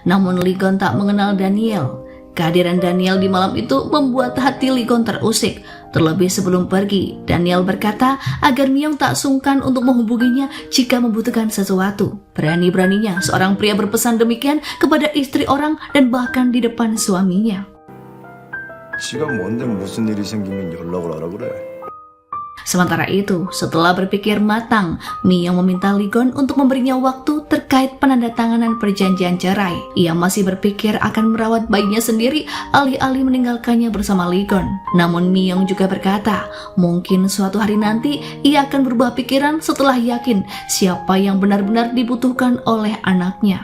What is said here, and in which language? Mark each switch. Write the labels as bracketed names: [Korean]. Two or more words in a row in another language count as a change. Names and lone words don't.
[Indonesian] Namun Ligon tak mengenal Daniel. Kehadiran Daniel di malam itu membuat hati Ligon terusik. Terlebih sebelum pergi, Daniel berkata agar Myung tak sungkan untuk menghubunginya jika membutuhkan sesuatu. Berani-beraninya seorang pria berpesan demikian kepada istri orang dan bahkan di depan suaminya. [Korean] 지가 뭔데 무슨 일이 생기면 연락을 하라 그래. [Indonesian] Sementara itu, setelah berpikir matang, Myung meminta Ligon untuk memberinya waktu terkait penandatanganan perjanjian cerai. Ia masih berpikir akan merawat bayinya sendiri alih-alih meninggalkannya bersama Ligon. Namun Myung juga berkata, mungkin suatu hari nanti ia akan berubah pikiran setelah yakin siapa yang benar-benar dibutuhkan oleh anaknya.